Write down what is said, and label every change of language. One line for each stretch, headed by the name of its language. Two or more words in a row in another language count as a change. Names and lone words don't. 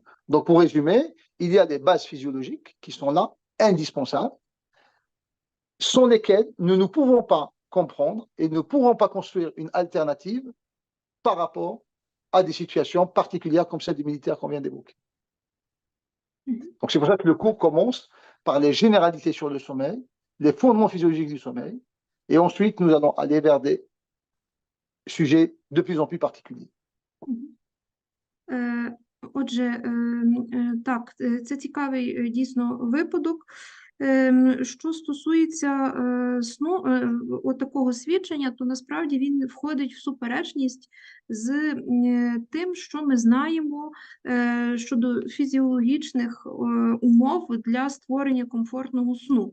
French: Donc, pour résumer, il y a des bases physiologiques qui sont là, indispensables, sans lesquelles nous ne pouvons pas comprendre et ne pourrons pas construire une alternative par rapport à des situations particulières comme celle des militaires qu'on vient d'évoquer. Donc, c'est pour ça que le cours commence par les généralités sur le sommeil, les fondements physiologiques du sommeil, et ensuite, nous allons aller vers des sujets de plus en plus particuliers.
Ukrainian: Отже, так, це цікавий дійсно випадок. Що стосується сну, такого свідчення, то насправді він входить в суперечність з тим, що ми знаємо щодо фізіологічних умов для створення комфортного сну.